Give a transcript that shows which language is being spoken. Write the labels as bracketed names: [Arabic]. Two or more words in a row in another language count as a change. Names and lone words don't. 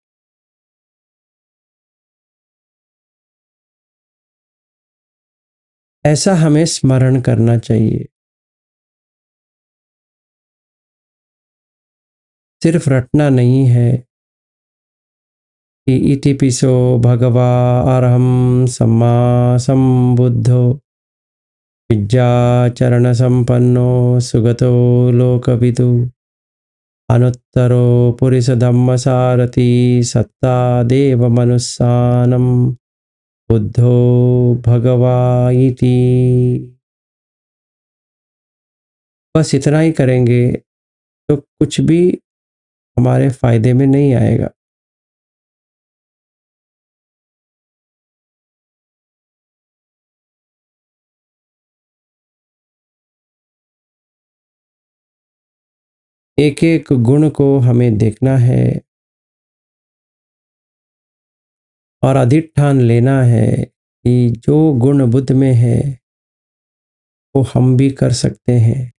[Hindi] ऐसा हमें स्मरण करना चाहिए। सिर्फ रटना नहीं है कि [Pali] इति पिसो भगवा अरहम सम्मा संबुद्धो विद्याचरण संपन्नो सुगतो लोकविदु अनुत्तरो पुरुष धम्म सारथी सत्ता देव मनुष्यानम बुद्धो भगवा इति। [Hindi] बस इतना ही करेंगे तो कुछ भी हमारे फायदे में नहीं आएगा। एक एक गुण को हमें देखना है और अधिष्ठान लेना है कि जो गुण बुद्ध में है वो हम भी कर सकते हैं।